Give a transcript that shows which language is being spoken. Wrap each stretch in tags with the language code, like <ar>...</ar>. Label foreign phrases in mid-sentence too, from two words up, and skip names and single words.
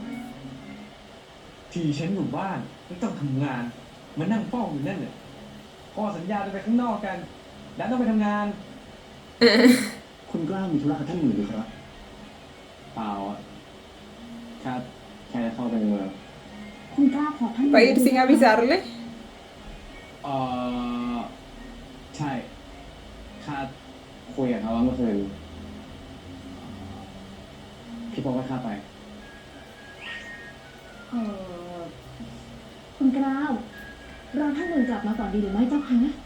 <th>ที่ฉันอยู่บ้านไม่ต้องทำงานมานั่งเฝ้าอยู่นั่นเนี่ยข้อสัญญาจะไปข้างนอกกัน แล้วต้องไปทำงาน คุณกล้ามีธุระกับท่านหมื่นหรือครับ เปล่าอ่ะครับแค่จะเข้าไปในเมือง คุณกล้าขอท่าน</th> <es>¿Va a ir sin avisarle?</es> <th>ใช่ข้าคุยกับเขาว่าเมื่อคืนพี่บอกว่าข้าไป คุณกล้าวรอท่านหนึ่งกลับมาก่อนดีหรือไม่เจ้าคะ</th>